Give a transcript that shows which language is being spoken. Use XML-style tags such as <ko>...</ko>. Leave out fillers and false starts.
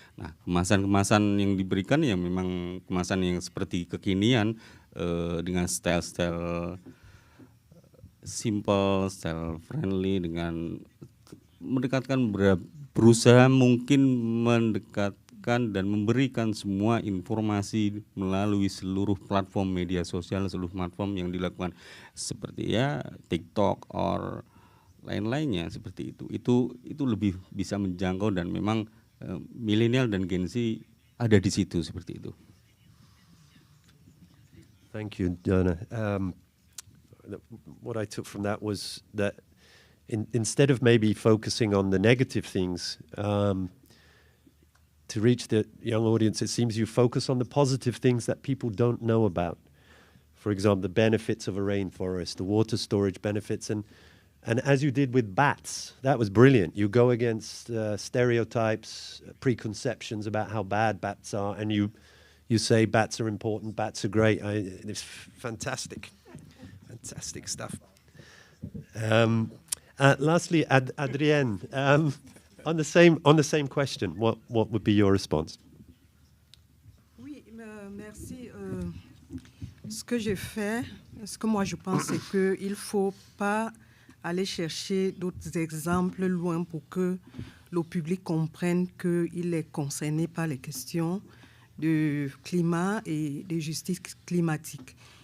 <id>Nah, kemasan-kemasan yang diberikan ya memang kemasan yang seperti kekinian dengan style-style simple, style friendly, dengan mendekatkan, berusaha mungkin mendekatkan dan memberikan semua informasi melalui seluruh platform media sosial, seluruh platform yang dilakukan seperti ya TikTok or lain-lainnya seperti itu. Itu lebih bisa menjangkau dan memang milenial dan Gen Z ada di situ seperti itu.</id> <en>Thank you, Dhana. What I took from that was that instead of maybe focusing on the negative things, to reach the young audience, it seems you focus on the positive things that people don't know about. For example, the benefits of a rainforest, the water storage benefits, and as you did with bats, that was brilliant. You go against stereotypes, preconceptions about how bad bats are, and you say bats are important, bats are great. It's fantastic, fantastic stuff. Lastly, Adrienne, on the same question, what would be your response?</en> <fr>Oui, merci. Ce que j'ai fait, ce que moi je pense, c'est qu'il ne faut pas aller chercher d'autres exemples loin pour que le public comprenne qu'il est concerné par les questions de climat et de justice climatique.</fr>